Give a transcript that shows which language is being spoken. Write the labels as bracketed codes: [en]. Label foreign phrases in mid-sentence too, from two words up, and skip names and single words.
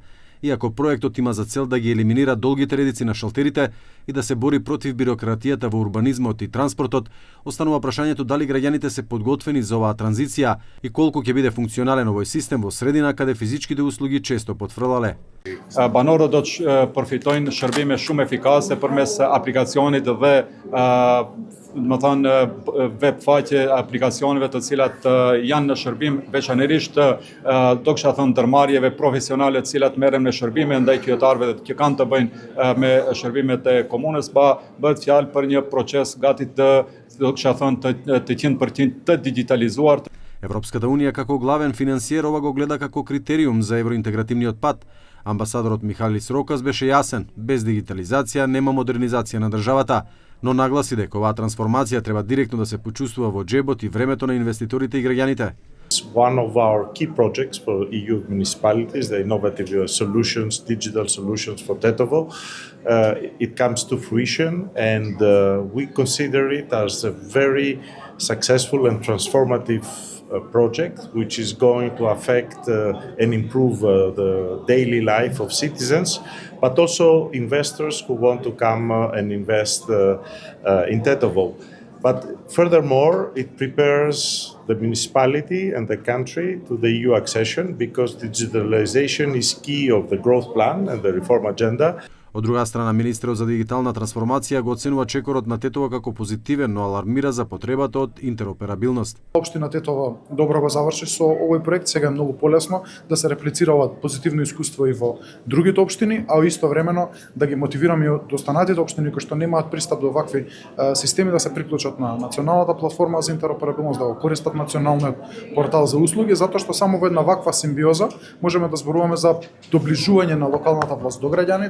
[mk] Иако проектот има за цел да ги елиминира долгите редици на шалтерите и да се бори против бирократијата во урбанизмот и транспортот, останува прашањето дали граѓаните се подготвени за оваа транзиција и колку ќе биде функционален овој систем во средина каде физичките услуги често потфрлале. [sq] Banorët do të përfitojnë shërbime shumë efikase përmes aplikacionit dhe web faqe aplikacioneve të cilat janë në shërbim veçanërisht do kisha thënë ndërmarrjeve profesionale të cilat merren me shërbime ndaj qytetarëve që kanë të bëjnë me shërbimet e komunës, bëhet fjalë për një proces gati do kisha thënë të 100% të digitalizuar. [mk] Европската Унија како главен финансиер ова го гледа како критериум за евроинтегративниот пат. Амбасадорот Михалис Рокас беше јасен, без дигитализација нема модернизација на државата, но нагласи дека оваа трансформација треба директно да се почувствува во џебот и времето на инвеститорите и граѓаните. [en] One of our key projects for EU municipalities, the innovative solutions, digital solutions for Tetovo, it comes to fruition and we consider it as a very successful and transformative project which is going to affect and improve the daily life of citizens, but also investors who want to come and invest in Tetovo. But furthermore, it prepares the municipality and the country to the EU accession because digitalization is key of the growth plan and the reform agenda. [mk] Од друга страна, министерот за дигитална трансформација го оценува чекорот на Тетово како позитивен, но алармира за потребата од интероперабилност. Општина Тетово добро го заврши со овој проект, сега е многу полесно да се реплицира ова позитивно искуство и во другите општини, а истовремено да ги мотивираме и останатите општини кои што немаат пристап до вакви системи да се приклучат на националната платформа за интероперабилност, да го користат националниот портал за услуги, затоа што само во една ваква симбиоза можеме да зборуваме за доближување на локалната власт до граѓаните.